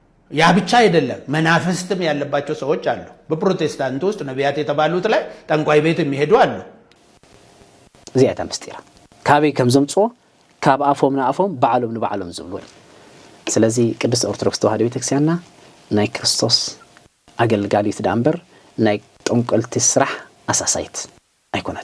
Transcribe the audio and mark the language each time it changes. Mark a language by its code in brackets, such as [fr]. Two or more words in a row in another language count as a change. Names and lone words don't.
[am] ያ ብቻ አይደለም መናፍስትም ያለባቸው ሰዎች አሉ በፕሮቴስታንት ውስጥ ነቢያት የተባሉት ላይ ጠንቋይ ቤት የሚሄዱ አሉ [ti] ዚያታ ምስጢራ ካበይ ከም ዘምጽኦ ካብ አፎም ናአፎም ባዓሎም ንባዓሎም ዝብሉ ስለዚህ ቅዱስ ኦርቶዶክስ ተዋህዶ ቤተክርስቲያንና ናይ ክርስቶስ አገልጋሊት ዳምበር ናይ ጠንቆልቲ ስራሕ አሳሳይት አይኮናት